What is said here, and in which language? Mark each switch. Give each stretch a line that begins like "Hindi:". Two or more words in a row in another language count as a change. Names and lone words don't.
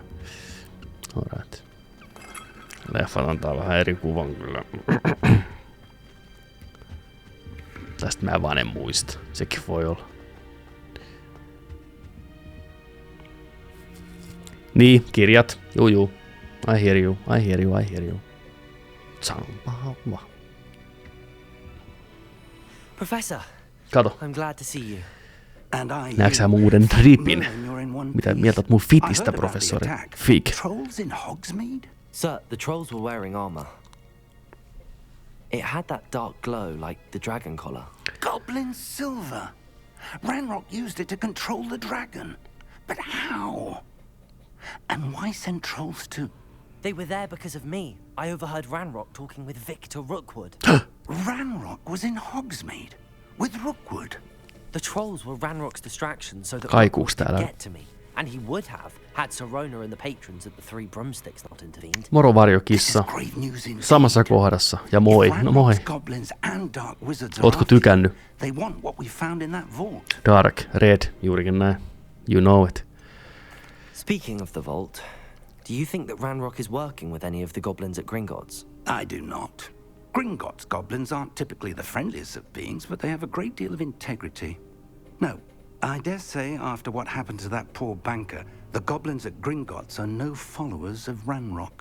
English: Alright.
Finnish: Leffat antaa vähän eri kuvan kyllä. Tästä mä vaan en muista. Sekin voi olla. Niin, kirjat. Juu.
English: I hear you.
Finnish: Samalla. Professor. Kato.
English: I'm glad to see you.
Finnish: Näetkö sä mun uuden dripin? Mitä mieltä oot mun fitistä, professori?
English: Fig. Trolls in Hogsmeade? Sir, the trolls were wearing armor. It had that dark glow like the dragon collar. Goblin silver. Ranrock used it to control the dragon. But how? And why send trolls to... They were there because of me. I overheard Ranrock talking with Victor Rookwood. Ranrock was in Hogsmeade with Rookwood. The trolls were Ranrock's distraction so that
Finnish: Kaikuuks
English: Rookwood could
Finnish: täällä?
English: get to me. And he would have had Serona and the patrons at the Three Broomsticks not intervened.
Finnish: Moro varjokissa. Samassa kohdassa. Ja moi. No moi. Ootko tykännyt?
English: They want what we found in that vault. Dark, red,
Finnish: juurikin näin.
English: You know it. Speaking of the vault, do you think that Ranrock is working with any of the goblins at Gringotts? I do not. Gringotts goblins aren't typically the friendliest of beings, but they have a great deal of integrity. No, I dare say after what happened to that poor banker, the goblins at Gringotts are no followers of Ranrock.